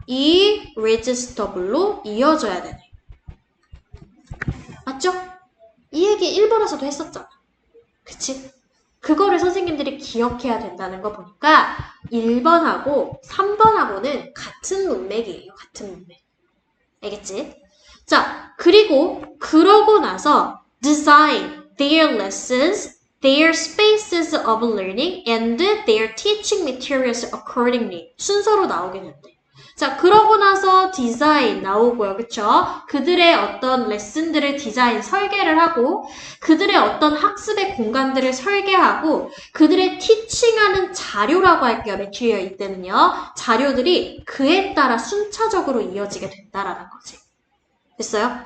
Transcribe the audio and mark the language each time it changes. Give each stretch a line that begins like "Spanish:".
Korean: irresistible로 이어져야 되네. 맞죠? 이 얘기 1번에서도 했었잖아. 그치? 그거를 선생님들이 기억해야 된다는 거 보니까 1번하고 3번하고는 같은 문맥이에요. 같은 문맥. 알겠지? 자, 그러고 나서
English: design their lessons, their spaces of learning, and their teaching materials accordingly.
Korean: 순서로 나오게 된대. 자, 그러고 나서 디자인 나오고요. 그쵸? 그들의 어떤 레슨들을 디자인, 설계를 하고, 그들의 어떤 학습의 공간들을 설계하고, 그들의 티칭하는 자료라고 할게요. 매튜리얼 이때는요. 자료들이 그에 따라 순차적으로 이어지게 된다라는 거지. 됐어요?